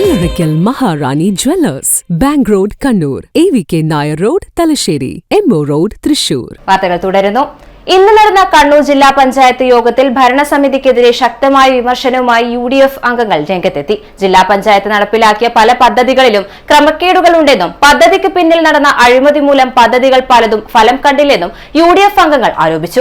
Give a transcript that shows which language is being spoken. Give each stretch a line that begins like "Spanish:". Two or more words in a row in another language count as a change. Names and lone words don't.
English: Oracle Maharani Jewellers, Bank Road, Kannur, AVK Nair Road, Talasheri, MO Road, Thrissur.
Malayalam: വാർത്തകൾ തുടരുന്നു. ഇന്ന് നടന്ന കണ്ണൂർ ജില്ലാ പഞ്ചായത്ത് യോഗത്തിൽ ഭരണസമിതിക്കെതിരെ ശക്തമായ വിമർശനവുമായി UDF അംഗങ്ങൾ രംഗത്തെത്തി. ജില്ലാ പഞ്ചായത്ത് നടപ്പിലാക്കിയ പല പദ്ധതികളിലും ക്രമക്കേടുകളുണ്ടെന്നും പദ്ധതിക്ക് പിന്നിൽ നടന്ന അഴിമതി മൂലം പദ്ധതികൾ പലതും ഫലം കണ്ടില്ലെന്നും UDF അംഗങ്ങൾ ആരോപിച്ചു.